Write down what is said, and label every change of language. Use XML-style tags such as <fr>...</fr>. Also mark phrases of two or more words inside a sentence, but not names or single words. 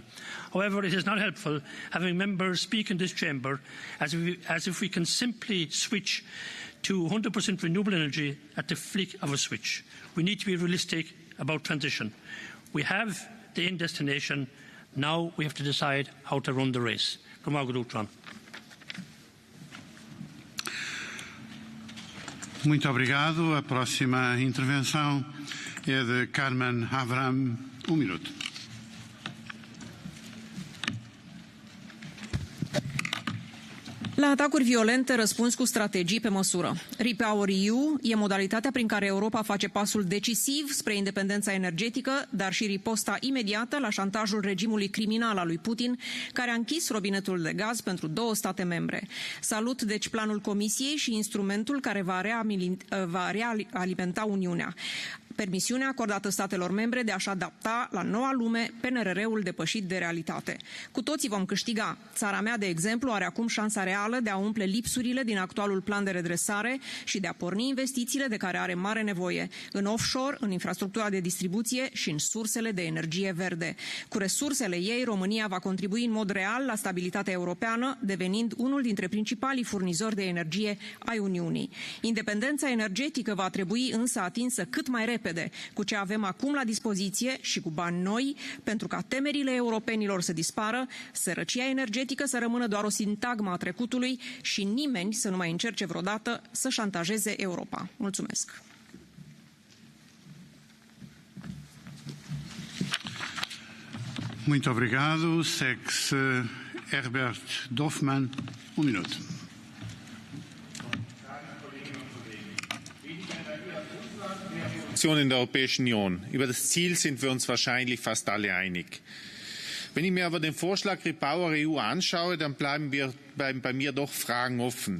<en>However, it is not helpful having members speak in this chamber as if we can simply switch to 100% renewable energy at the flick of a switch. We need to be realistic about transition. We have the end destination. Now we have to decide how to run the race.</en> <pt>Muito obrigado. A próxima intervenção é de Carmen Avram, minuto.</pt> <ro>La atacuri violente, răspuns cu strategii pe măsură. REPowerEU e modalitatea prin care Europa face pasul decisiv spre independența energetică, dar și riposta imediată la șantajul regimului criminal al lui Putin, care a închis robinetul de gaz pentru 2 state membre. Salut, deci, planul Comisiei și instrumentul care va realimenta Uniunea. Permisiunea acordată statelor membre de a-și adapta la noua lume PNRR-ul depășit de realitate. Cu toții vom câștiga. Țara mea, de exemplu, are acum șansa reală de a umple lipsurile din actualul plan de redresare și de a porni investițiile de care are mare nevoie, în offshore, în infrastructura de distribuție și în sursele de energie verde. Cu resursele ei, România va contribui în mod real la stabilitatea europeană, devenind unul dintre principalii furnizori de energie ai Uniunii. Independența energetică va trebui însă atinsă cât mai repede, cu ce avem acum la dispoziție și cu bani noi, pentru ca temerile europenilor să dispară, sărăcia energetică să rămână doar o sintagmă a trecutului și nimeni să nu mai încerce vreodată să șantajeze Europa. Mulțumesc!</ro> <pt>Muito obrigado. Sex Herbert Dorfmann, minuto.</pt> <de>In der Europäischen Union. Über das Ziel sind wir uns wahrscheinlich fast alle einig. Wenn ich mir aber den Vorschlag REPowerEU anschaue, dann bleiben bei mir doch Fragen offen.</de>